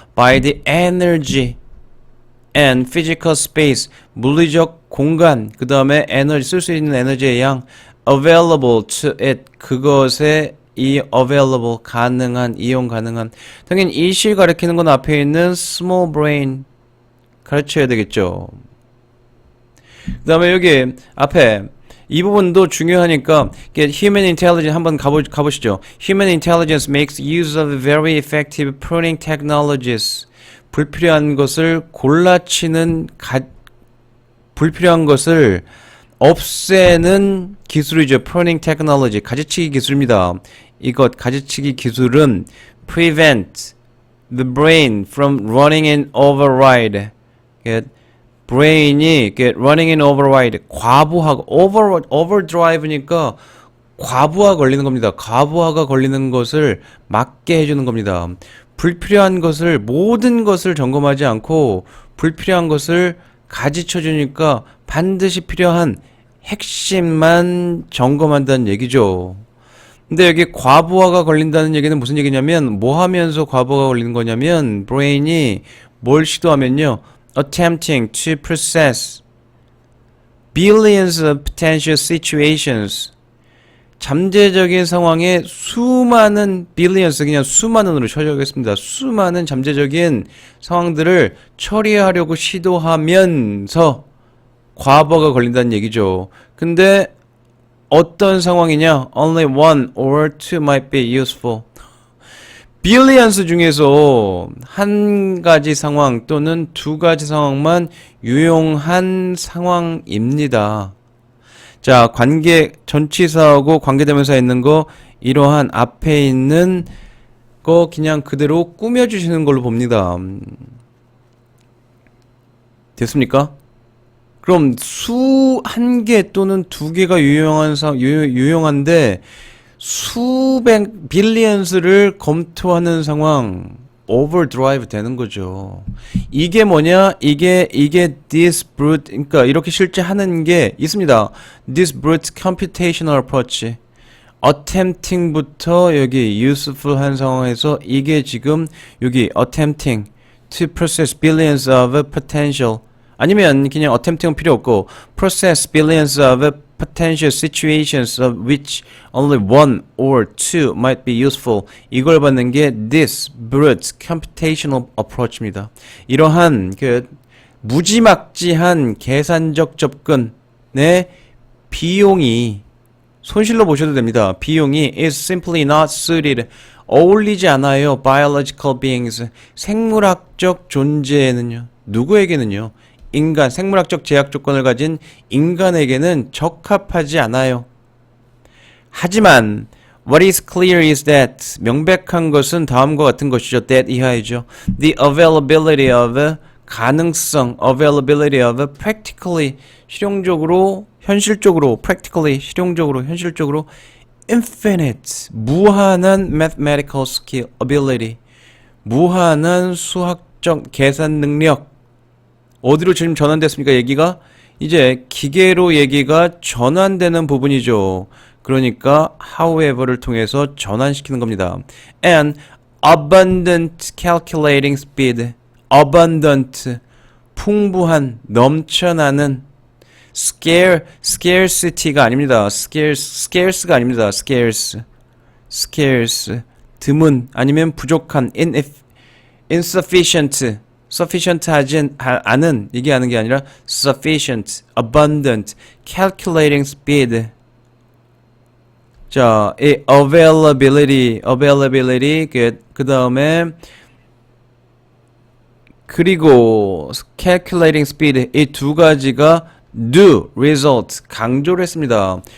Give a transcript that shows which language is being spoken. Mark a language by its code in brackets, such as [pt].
[en] by the energy and physical space, [ko] 물리적 공간, 그 다음에 에너지, 쓸 수 있는 에너지의 양, [en] available to it, [ko] 그것에 이 available, 가능한, 이용 가능한. 당연히 이시 가리키는 건 앞에 있는 [en] small brain [ko] 가르쳐야 되겠죠. 그 다음에 여기 앞에 이 부분도 중요하니까 [en] human intelligence [ko] 한번 가보시죠. [en] Human intelligence makes use of very effective pruning technologies. [ko] 불필요한 것을 골라치는 불필요한 것을 없애는 기술이죠. [en] pruning technology, [ko] 가지치기 기술입니다. 이것 가지치기 기술은 [en] prevent the brain from running in override. [ko] 브레인이 [en] running in override, [ko] 과부하가 overdrive니까 과부하 걸리는 겁니다. 과부하가 걸리는 것을 막게 해주는 겁니다. 불필요한 것을, 모든 것을 점검하지 않고 불필요한 것을 가지쳐주니까 반드시 필요한 핵심만 점검한다는 얘기죠. 근데 여기 과부하가 걸린다는 얘기는 무슨 얘기냐면, 뭐 하면서 과부하가 걸리는 거냐면, 브레인이 뭘 시도하면요, [en] attempting to process billions of potential situations, [ko] 잠재적인 상황에 수많은 billions, 그냥 수많은으로 처리하겠습니다. 수많은 잠재적인 상황들을 처리하려고 시도하면서 과부하가 걸린다는 얘기죠. 근데 어떤 상황이냐? [en] Only one or two might be useful. [ko] 빌리언스 중에서 한 가지 상황 또는 두 가지 상황만 유용한 상황입니다. 자, 관계, 전치사하고 관계대명사 있는 거, 이러한 앞에 있는 거 그냥 그대로 꾸며주시는 걸로 봅니다. 됐습니까? 그럼 한 개 또는 두 개가 유용한데, 수백 빌리언스를 검토하는 상황, [en] overdrive 되는 거죠. [ko] 이게 뭐냐? 이게 [en] this brute, [ko] 그러니까 이렇게 실제 하는 게 있습니다. [en] This brute computational approach. attempting부터 [ko] 여기 useful한 상황에서 이게 지금 여기 [en] attempting to process billions of potential, [ko] 아니면 그냥 [en] attempting은 필요 없고 process billions of potential situations of which only one or two might be useful. [ko] 이걸 받는 게 [en] this brute computational approach [ko] 입니다. 이러한 무지막지한 계산적 접근의 비용이, 손실로 보셔도 됩니다. 비용이 [en] is simply not suited, [ko] 어울리지 않아요. [en] biological beings, [ko] 생물학적 존재에는요. 누구에게는요? 인간, 생물학적 제약 조건을 가진 인간에게는 적합하지 않아요. 하지만 [en] What is clear is that [ko] 명백한 것은 다음과 같은 것이죠. [en] that 이하이죠. The availability of [ko] 가능성, [en] availability of practically [ko] 실용적으로, 현실적으로, practically 실용적으로, 현실적으로 [en] infinite 무한한 mathematical skill, ability [ko] 무한한 수학적 계산 능력 어디로 지금 전환됐습니까? 얘기가 이제 기계로 얘기가 전환되는 부분이죠. 그러니까 however를 통해서 전환시키는 겁니다. [en] And abundant calculating speed abundant [ko] 풍부한 넘쳐나는 [en] scarcity가 아닙니다. [ko] scarce가 아닙니다. scarce 드문 아니면 부족한 insufficient sufficient 하지 않은 이게 하는 게 아니라 [en] sufficient abundant calculating speed [ko] 자, 이 availability 그 다음에 그리고 calculating speed 이 두 가지가 [en] do result [ko] 강조를 했습니다.